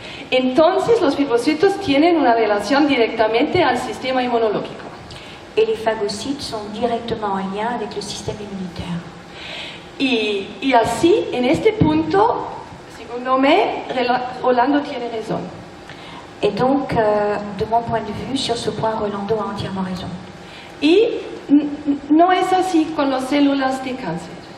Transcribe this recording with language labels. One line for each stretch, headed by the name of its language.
Spanish: Entonces los fibrocitos tienen una relación directamente al sistema inmunológico.
French: Et les phagocytes sont directement en lien avec le système immunitaire.
Spanish: Y así, en este punto, según Rolando tiene razón.
French: Et donc, de mon point de vue, sur ce point, Rolando a entièrement raison.
Spanish: Y no es así con las células de cáncer.